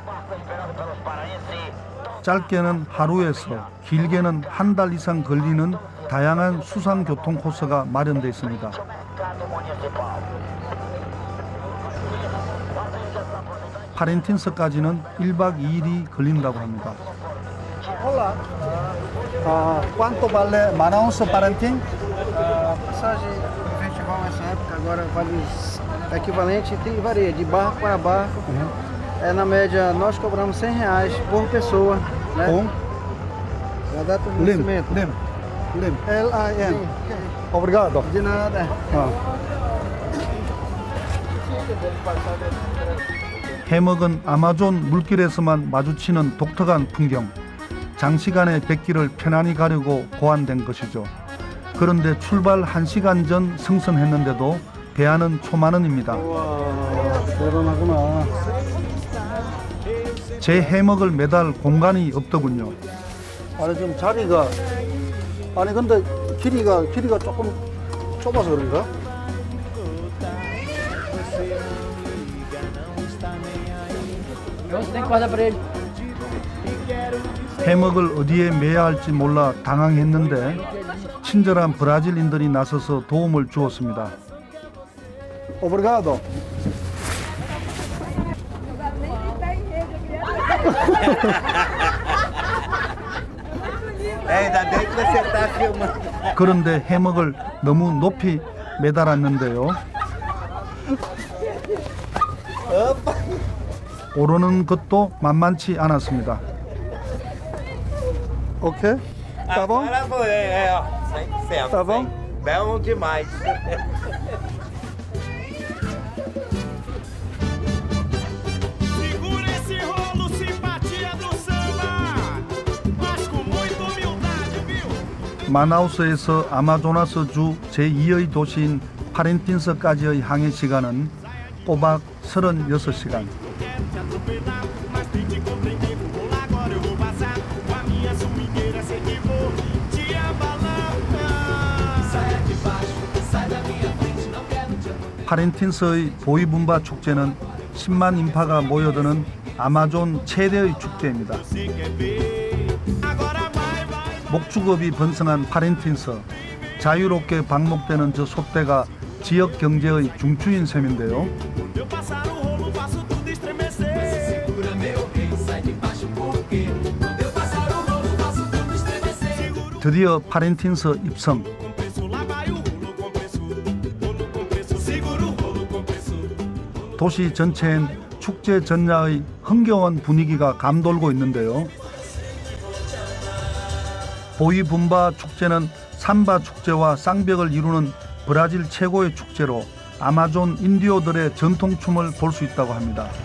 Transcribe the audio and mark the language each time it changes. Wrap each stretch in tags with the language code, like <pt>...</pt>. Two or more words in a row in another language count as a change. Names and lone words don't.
<ko>짧게는 하루에서 길게는 한 달 이상 걸리는 다양한 수상 교통 코스가 마련되어 있습니다. 파렌틴스까지는 1박 2일이 걸린다고 합니다.</ko> <pt>Olá. Quanto vale Manaus Parentim? Passagem do festival nessa época agora vale equivalente e varia de barco a barco. Na média nós cobramos R$100 por pessoa, né? A data do nascimento. Lim. L-I-M. Obrigado. De nada.</pt> <ko>해먹은 아마존 물길에서만 마주치는 독특한 풍경. 장시간의 백길을 편안히 가려고 고안된 것이죠. 그런데 출발 1시간 전 승선했는데도 배안은 초만원입니다. 대단하구나. 제 해먹을 매달 공간이 없더군요. 아니 지금 자리가 아니 근데 길이가 조금 좁아서 그런가?</ko> <pt>Você tem corda pra ele.</pt> <ko>해먹을 어디에 매야 할지 몰라 당황했는데 친절한 브라질인들이 나서서 도움을 주었습니다.</ko> <pt>Obrigado. Ainda bem que você está filmando.</pt> <ko>그런데 해먹을 너무 높이 매달았는데요. 오르는 것도 만만치 않았습니다.</ko> <pt>Ok? Tá bom? Agora foi, ó. 100%. Tá bom? Bom demais. Segura esse rolo, simpatia do samba. Mas com muita humildade, viu?</pt> <ko>마나우스에서 아마조나스 주 제2의 도시인 파렌틴스까지의 항해 시간은 꼬박 36시간.</ko> <pt>Mas tem de compreender, vou lá agora eu vou passar. Com a minha swingueira sei que vou te abalar. Saia de baixo, sai da minha frente, não quero te abandonar.</pt> <ko>파렌틴스의 보이분바 축제는 10만 인파가 모여드는 아마존 최대의 축제입니다.</ko> <pt>Você quer ver? Agora vai, vai.</pt> <ko>목축업이 번성한 파렌틴스, 자유롭게 방목되는 저 솥대가 지역 경제의 중추인 셈인데요.</ko> <pt>Eu passar o rolo, faço tudo estremecer. Segura meu rei, sai de baixo porque quando eu passar o rolo, faço tudo estremecer.</pt> <ko>드디어 파렌틴스 입성.</ko> <pt>Compresso, lá vai o rolo compresso, segura o rolo compresso.</pt> <ko>도시 전체엔 축제 전야의 흥겨운 분위기가 감돌고 있는데요. 보이분바 축제는 삼바 축제와 쌍벽을 이루는 브라질 최고의 축제로 아마존 인디오들의 전통춤을 볼 수 있다고 합니다.</ko>